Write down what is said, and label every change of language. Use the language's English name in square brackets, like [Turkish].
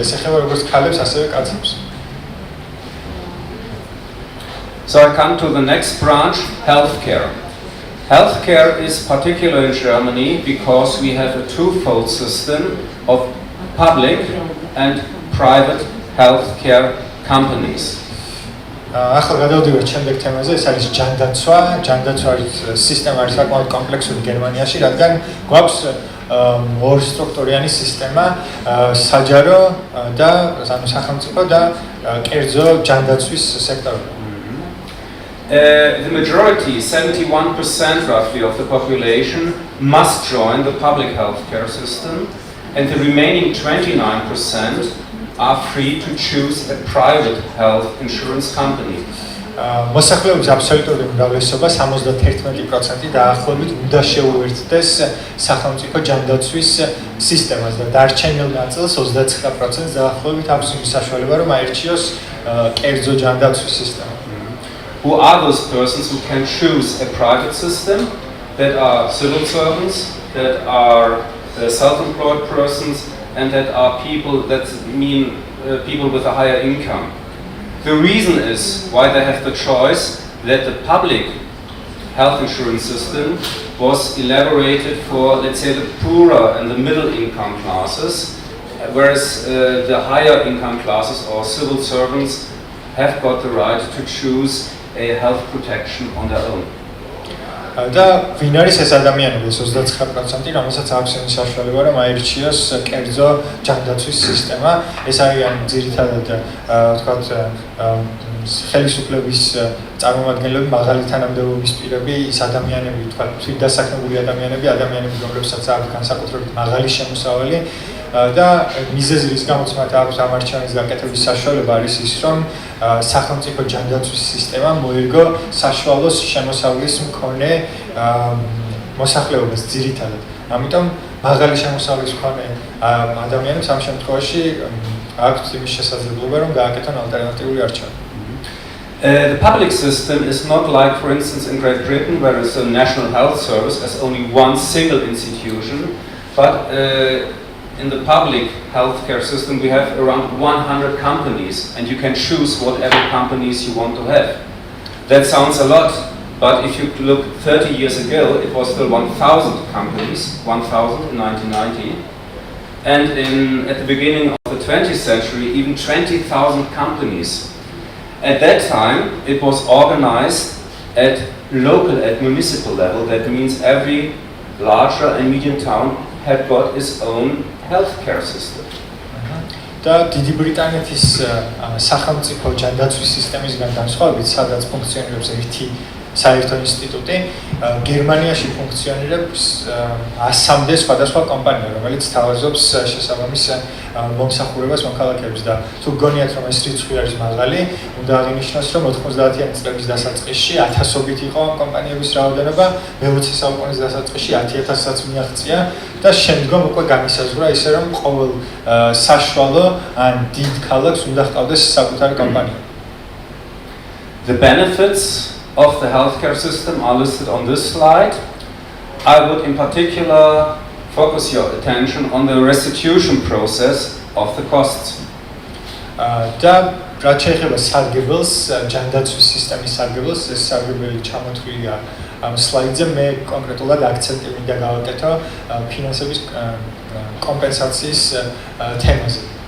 [Georgian] ეს ეხება როგორც ქალებს, ასევე კაცებს. [English] So I come to the next branch, healthcare. Healthcare is particular in Germany because we have a twofold system of public and private healthcare companies. [Georgian] ახლა გადავდივართ შემდეგ თემაზე, ეს არის ჯანდაცვა. ჯანდაცვის სისტემა არის საკმაოდ კომპლექსური გერმანიაში, რადგან გვაქვს ორი სტრუქტურიანი სისტემა, საჯარო და ანუ სახელმწიფო და კერძო ჯანდაცვის სექტორი. [English] The majority, 71% roughly of the population, must join the public healthcare system, and the remaining 29% are free to choose a private health insurance company. [Georgian] მოსახლეობის აბსოლუტური უმრავლესობა 71% დაახლოებით უნდა შეუერთდეს სახელმწიფო ჯანდაცვის სისტემას და დარჩენილ ნაწილს 29% დაახლოებით აქვს იმის საშუალება რომ აირჩიოს კერძო ჯანდაცვის სისტემა. [English] Who are those persons who can choose a private system? That are civil servants, that are self-employed persons, and that are people that mean people with a higher income. The reason is why they have the choice that the public health insurance system was elaborated for, let's say, the poorer and the middle income classes, whereas the higher income classes or civil servants have got the right to choose a health protection on their own. [Georgian] და ვინ არის ეს ადამიანები 29%, რომელსაც აქვს იმის საშუალება რომ აირჩიოს კერძო ჯანდაცვის სისტემა. ეს არიან ძირითადად ვთქვათ ხელისუფლების წარმომადგენლები, მაღალი თანამდებობის პირები, ის ადამიანები, ვთქვათ თვითდასაქმებული ადამიანები, რომლებსაც აქვს განსაკუთრებით მაღალი შემოსავალი და მიზეზი რის გამოც მათ აქვს ამ არჩევნის გაკეთების საშუალება არის ის რომ სახელმწიფო ჯანდაცვის სისტემა მოერგო საშუალო შემოსავლის მქონე მოსახლეობას ძირითადად. ამიტომ მაღალი შემოსავლის მქონე ადამიანებს ამ შემთხვევაში აქვთ იმის შესაძლებლობა რომ გააკეთონ ალტერნატიული არჩევანი. [English] The public system is not like, for instance, in Great Britain, where it's a national health service as only one single institution, but in the public healthcare system we have around 100 companies, and you can choose whatever companies you want to have. That sounds a lot, but if you look 30 years ago, it was still 1,000 companies, 1,000 in 1990, and at the beginning of the 20th century, even 20,000 companies. At that time, it was organized at local, at municipal level. That means every larger and medium town had got its own healthcare system. [Georgian] და დიდი ბრიტანეთის სახელმწიფო ჯანდაცვის სისტემისგან განსხვავებით, სადაც ფუნქციონირებს ერთი საერთო ინსტიტუტი, გერმანიაში ფუნქციონირებს 100-მდე სხვადასხვა კომპანია, რომელიც თავაზობს შესაბამის მომსახურებას მოქალაქეებს და თუ გონიათ რომ ეს რიცხვი არის მაღალი, უნდა აღინიშნოს რომ 90-იანი წლების დასაწყისში 1000-ობით იყო ამ კომპანიების რაოდენობა, მე-20 საუკუნის დასაწყისში 10,000-საც მიაღწია და შემდგომ უკვე განისაზღვრა ისე რომ ყოველ საშუალო ან დიდ ქალაქს უნდა ჰყავდეს საკუთარი კომპანია. [English] The benefits of the healthcare system are listed on this slide. I would in particular focus your attention on the restitution process of the costs. [Georgian] და რაც შეეხება სარგებელს, ჯანდაცვის სისტემის სარგებელს, ეს სარგებელი ჩამოთვლილია ამ სლაიდზე. მე კონკრეტულად აქცენტი მინდა გავაკეთო ფინანსების კომპენსაციის თემაზე.